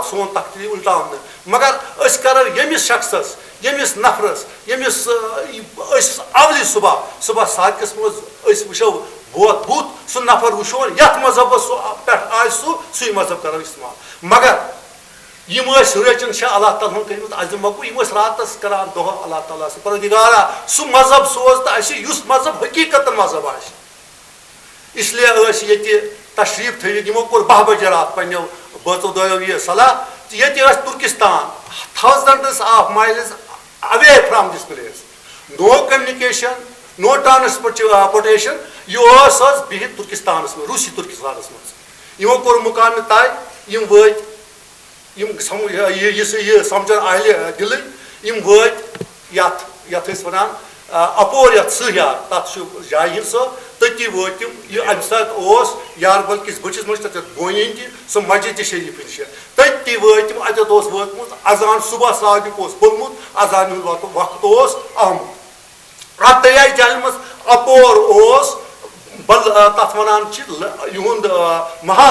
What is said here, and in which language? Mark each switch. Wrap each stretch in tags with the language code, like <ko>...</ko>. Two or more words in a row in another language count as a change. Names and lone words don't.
<ks>سون تخت یی اُلٹاونہٕ مگر أسۍ کرو ییٚمِس شخصس ییٚمِس نفرس ییٚمِس أسۍ اولہِ صبح صادقس منٛز أسۍ وٕچھو بُتھ سُہ نفر وٕچھون یتھ مذہبس پٮ۪ٹھ آسہِ سُے مذہب کرو استعمال مگر یم ریچن شاہ اللہ تعالیٰ ہن کٔرمٕژ عظیم مقبوٗل یم راتس کران دۄہ اللہ تعالیٰ سے پروردگارا سُہ مذہب سوز تہٕ اَسہِ یُس مذہب حقیٖقتن مذہب آسہِ</ks> <ur>اس لیے</ur> <ks>ٲسۍ ییٚتہِ تشریف تھٲوِتھ یمو کوٚر 10 بجے رات پننیو بٲژو دۄیو یہ صلاح ییٚتہِ ٲسۍ ترکستان</ks> <en>thousands of miles away from this place no communication no transportation</en> <ks>یہ ٲس بِہِتھ ترکستانس منٛز روٗسی ترکستانس منٛز یمو کوٚر مُقامہِ طے یم وٲتۍ یہ سمجھن اہلِ دِلٕے یم وٲتۍ یتھ أسۍ ونان اپور یتھ سہیار تتھ چھُ جایہِ ہِنٛد سۄ تٔتی وٲتۍ تِم یہِ امہِ ساتہٕ اوس یاربل کِس بٔٹھِس منٛز چھِ تتٮ۪تھ بونِنۍ تہِ سۄ مسجدِ شریٖف نِش تٔتی وٲتۍ تِم اتٮ۪تھ اوس ووتمُت اذان صبح صادق اوس پوٚرمُت اذان ہُنٛد وقت اوس آمُت اتھ دریاے جالہِ منٛز اپور اوس تتھ ونان چھِ یِہُنٛد محل</ks>